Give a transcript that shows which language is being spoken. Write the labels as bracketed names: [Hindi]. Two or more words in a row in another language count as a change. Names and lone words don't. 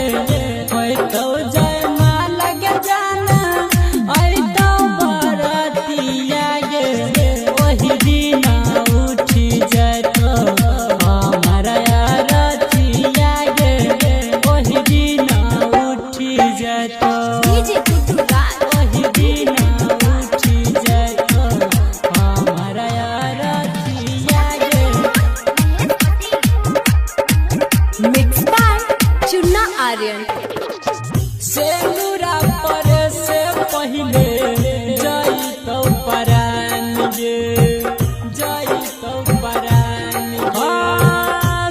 [Angika] होय तो जय माला के जाना, आई तो बारातिया गे। वही दिन उठी जतो हमारा रतिया गे, वही दिन उठी जतो। डीजे गुड्डू राज। वही दिन उठी जतो हमारा रतिया गे। [English] Mix by Chunna Aryan. [Angika] सेनुरा पर से पहिले जाई तो परान गे, जाई तो परान गे।